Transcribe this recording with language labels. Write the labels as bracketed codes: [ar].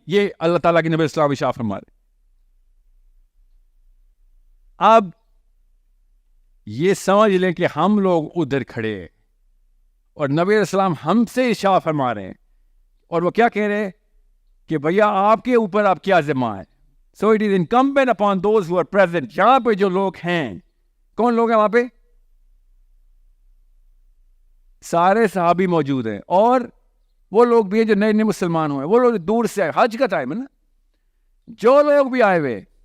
[ur] یہ اللہ تعالیٰ کے نبی السلام شاہ فرما رہے. اب یہ سمجھ لیں کہ ہم لوگ ادھر کھڑے ہیں اور نبی علیہ السلام ہم سے ارشاد فرما رہے ہیں، اور وہ کیا کہہ رہے ہیں کہ بھیا آپ کے اوپر آپ کیا ذمہ ہے. [en] So it is incumbent upon those who are present. [ur] یہاں پہ جو لوگ ہیں، کون لوگ ہیں وہاں پہ؟ سارے صحابی موجود ہیں، اور وہ لوگ بھی ہیں جو نئے نئے مسلمان ہوئے، وہ لوگ دور سے آئے. حج کا ٹائم ہے نا، جو لوگ بھی آئے ہوئے.